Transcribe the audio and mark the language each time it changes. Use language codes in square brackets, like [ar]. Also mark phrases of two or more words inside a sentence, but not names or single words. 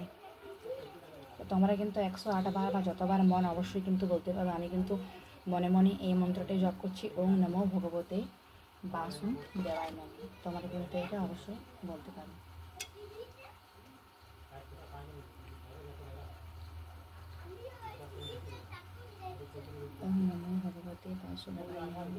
[bn] তো তোমরা কিন্তু 108 বার বা যতবার মন অবশ্যই কিন্তু বলতে পারো। আমি কিন্তু মনে মনে এই মন্ত্রটাই জপ করছি, [sa] ওম নমো ভগবতে বাসুদেবায় নমো। [bn] তোমরা কিন্তু এটা অবশ্যই বলতে পারো। [sa] ওম নমো ভগবতে বাসুদেবায় নমো।